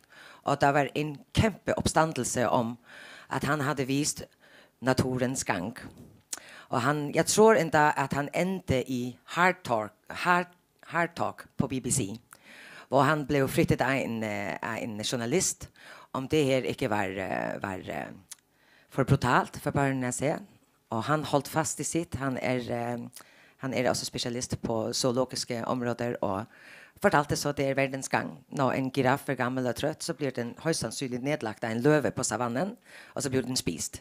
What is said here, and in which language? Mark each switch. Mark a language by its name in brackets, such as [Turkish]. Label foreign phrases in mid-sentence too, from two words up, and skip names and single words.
[Swedish] Och det var en kæmpe uppståndelse om att han hade vist naturens gång. Och jag tror inte att han ände i Hard Talk på BBC. Och han blev flyttat av en journalist om det här inte var [Norwegian] for brutalt for børnene å se. Og han holdt fast i sitt. Han er også specialist på zoologiske områder og fortalte så det er verdens gang. Når en giraff er gammel og trøtt, så blir den høyst sannsynlig nedlagt av en løve på savannen, og så blir den spist.